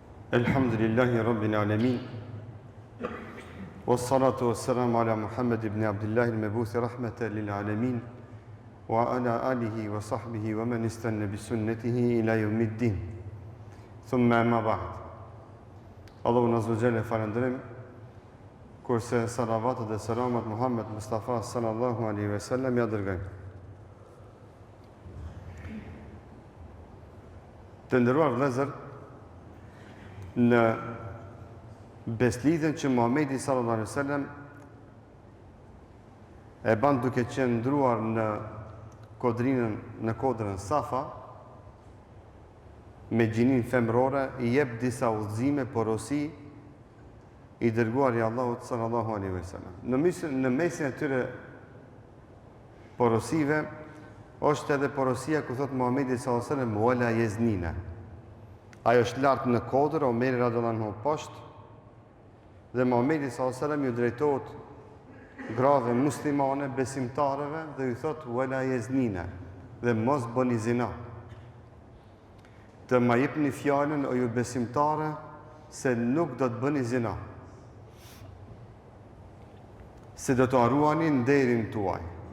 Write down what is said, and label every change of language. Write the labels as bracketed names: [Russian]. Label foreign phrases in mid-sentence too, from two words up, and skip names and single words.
[Arabic] الحمد لله رب العالمين. والصلاة والسلام على محمد بن عبد الله المبعوث رحمة للعالمين وعلى آله وصحبه ومن استن بسنته إلى يوم الدين. ثم أما بعد. [Albanian] Allahu [Arabic] عز وجل [Albanian] falendrim, kurse salavatet dhe selamat Muhammed Mustafa [Arabic] صلى الله عليه وسلم [Albanian] ja dërgojmë. Të nderuar vëllezër, në beslidhen që Muhamedi [Arabic] صلى الله عليه وسلم [Albanian] e ban duke qëndruar në kodrën Safa me gjinin femrore, i jep disa udhëzime porosi i dërguar i Allahut [Arabic] صلى الله عليه وسلم. [Albanian] Në mesin e tyre porosive është edhe porosia ku thot Muhamedi [Arabic] صلى الله عليه وسلم ولا يزنين. [Albanian] Ajo është lartë në kodër, Omeri [Arabic] رضي الله عنه [Albanian] poshtë, dhe Muhamedi [Arabic] صلى الله عليه وسلم [Albanian] ju drejtohet grave muslimane, besimtareve, dhe ju thot [Arabic] ولا يزنين, [Albanian] dhe mos bëni zina. Të ma jepni fjalën o ju besimtare se nuk do të bëni zina, se do të arruani nderin tuaj.